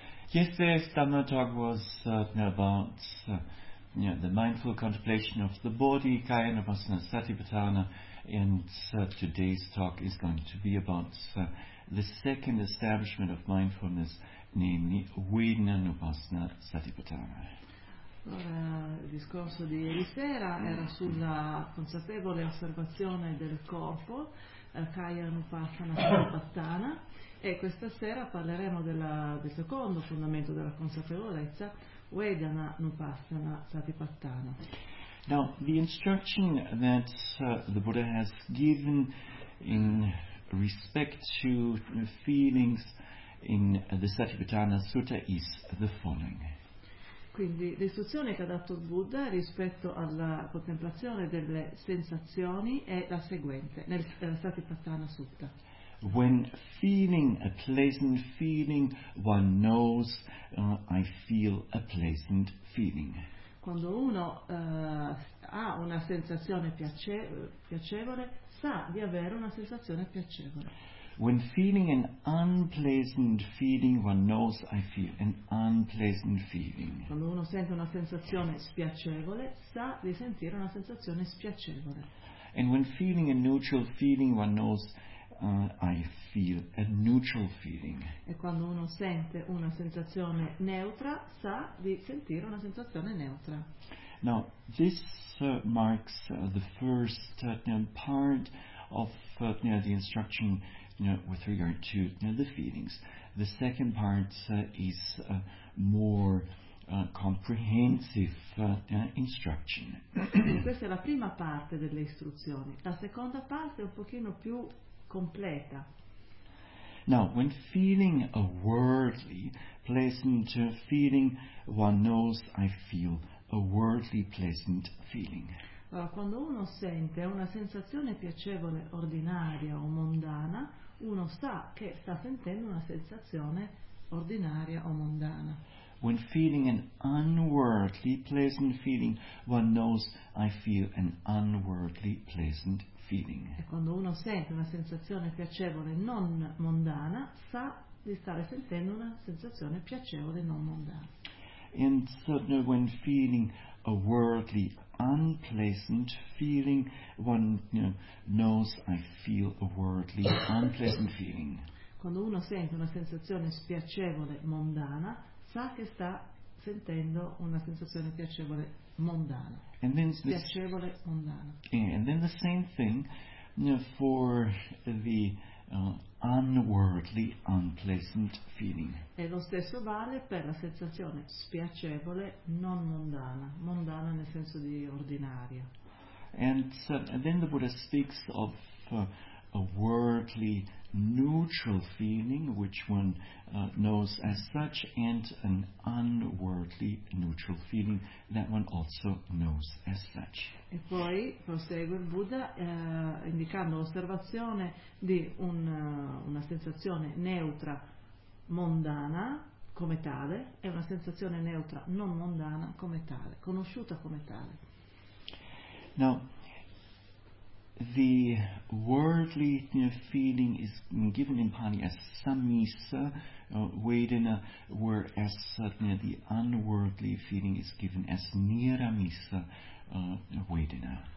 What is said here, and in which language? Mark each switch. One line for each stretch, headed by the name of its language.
English: Yes, this Dhamma talk was talking about the mindful contemplation of the body, Kayanavasana Satipatthana, and today's talk is going to be about the second establishment of mindfulness, namely Vedananupassana Satipatthana.
Italian: Allora, il discorso di ieri sera era sulla consapevole osservazione del corpo, Kayanupassana Satipatthana, e questa sera parleremo del secondo fondamento della consapevolezza, Vedananupassana Satipatthana.
English: Now, the instruction that the Buddha has given in respect to feelings in the Satipatthana Sutta is the following.
Italian: Quindi l'istruzione che ha dato il Buddha rispetto alla contemplazione delle sensazioni è la seguente, nella Satipatthana Sutta.
English: When feeling a pleasant feeling, one knows I feel a pleasant feeling.
Italian: Quando uno ha una sensazione piacevole, sa di avere una sensazione piacevole.
English: When feeling an unpleasant feeling, one knows I feel an unpleasant feeling.
Italian: Quando uno sente una sensazione spiacevole, sa di sentire una sensazione spiacevole.
English: And when feeling a neutral feeling, one knows I feel a neutral feeling.
Italian: E quando uno sente una sensazione neutra, sa di sentire una sensazione neutra.
English: Now, this marks the first part of the instruction with regard to the feelings. The second part is more comprehensive instruction.
Italian: Questa è la prima parte delle istruzioni. La seconda parte è un pochino più completa.
English: Now, when feeling a worldly pleasant feeling, one knows I feel a worldly pleasant feeling.
Italian: Allora, quando uno sente una sensazione piacevole ordinaria o mondana, uno sa che sta sentendo una sensazione ordinaria o mondana.
English: When feeling an unworldly pleasant feeling, one knows I feel an unworldly pleasant feeling.
Italian: E quando uno sente una sensazione piacevole non mondana, sa di stare sentendo una sensazione piacevole non mondana.
English: And so, when feeling a worldly unpleasant feeling, one knows I feel a worldly unpleasant feeling.
Italian: Quando uno sente una sensazione spiacevole mondana, sa che sta sentendo una sensazione piacevole mondana.
English: And then
Italian: spiacevole mondana.
English: And then the same thing for the unworldly unpleasant feeling.
Italian: E lo stesso vale per la sensazione spiacevole non mondana, mondana nel senso di ordinaria.
English: And then the Buddha speaks of a worldly neutral feeling, which one knows as such, and an unworldly neutral feeling that one also knows as such.
Italian: E poi prosegue il Buddha indicando l'osservazione di una sensazione neutra mondana come tale e una sensazione neutra non mondana come tale, conosciuta come tale.
English: Now, the worldly feeling is given in Pali as samisa vedana, whereas the unworldly feeling is given as niramisa vedana.